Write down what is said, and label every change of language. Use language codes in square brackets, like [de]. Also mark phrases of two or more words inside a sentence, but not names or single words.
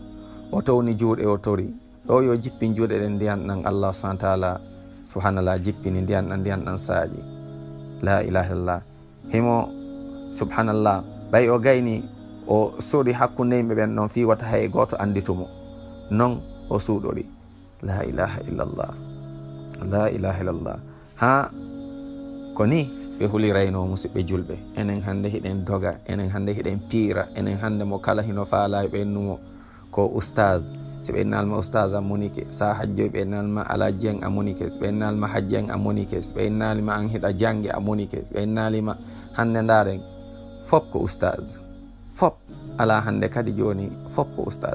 [ff] O towni juuɗe o tori ɗo yo jippin juuɗe ɗen ndiyan ɗan Allah [ar] سبحانه وتعالى سبحان الله [ff] jippini ndiyan ɗan saaji. [ar] لا إله إلا الله, [ff] himo subhanallah ɓay o gayni o sori hakkunde yimɓe ɓen ɗon fi wata hay e goto anditumo, non o suuɗori. [ar] لا إله إلا الله لا إله إلا الله. [ff] Ha ko ni ɓe hulirayno musidɓe julɓe. Enen hande hiɗen doga, enen hande hiɗen piira, enen hande mo kala hino faalayi ɓe ennumo ko oustaz. Si ɓe innalma oustaz a monike, sa hajjoy ɓe innalma alaji en a monike, si ɓe innalma hajji en a monike, si ɓe innalima an hiɗa jange a monike, si ɓe innalima hande ndaren fop ko oustaz, fop ala hande kadi joni fop ko oustaz.